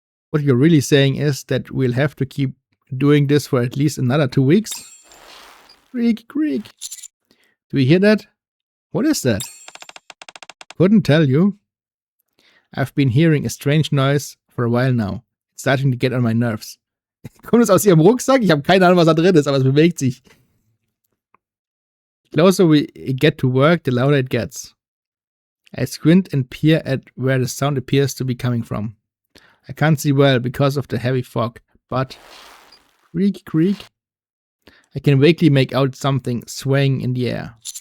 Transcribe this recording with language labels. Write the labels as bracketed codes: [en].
[en] What you're really saying is that we'll have to keep doing this for at least another 2 weeks? Creak, creak. Do you hear that? What is that? Couldn't tell you. I've been hearing a strange noise for a while now. It's starting to get on my nerves. [de] Kommt es aus ihrem Rucksack? Ich habe keine Ahnung, was da drin ist, aber es bewegt sich. [en] The closer we get to work, the louder it gets. I squint and peer at where the sound appears to be coming from. I can't see well because of the heavy fog, but creak, creak. I can vaguely make out something swaying in the air.